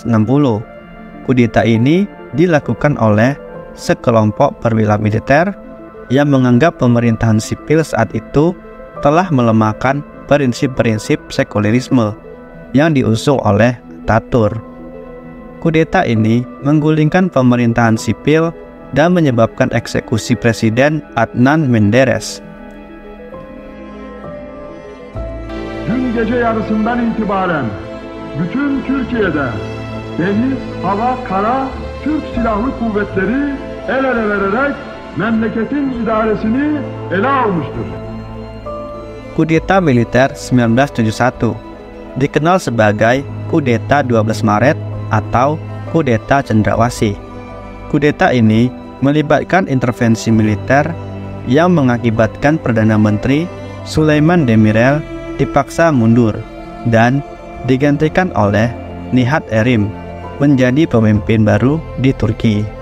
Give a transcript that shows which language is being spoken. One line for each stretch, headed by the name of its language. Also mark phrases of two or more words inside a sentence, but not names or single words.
Indonesian: Kudeta ini dilakukan oleh sekelompok perwira militer yang menganggap pemerintahan sipil saat itu telah melemahkan prinsip-prinsip sekulerisme yang diusung oleh Atatürk. Kudeta ini menggulingkan pemerintahan sipil dan menyebabkan eksekusi Presiden Adnan Menderes.
Turkish: Dün gece yarısından itibaren bütün Türkiye'de deniz, hava, kara Türk Silahlı Kuvvetleri el ele vererek memleketin idaresini ele almıştır.
Indonesian: Kudeta militer 1971 dikenal sebagai Kudeta 12 Maret atau Kudeta Cendrawasih. Kudeta ini melibatkan intervensi militer yang mengakibatkan Perdana Menteri Sulaiman Demirel dipaksa mundur dan digantikan oleh Nihat Erim menjadi pemimpin baru di Turki.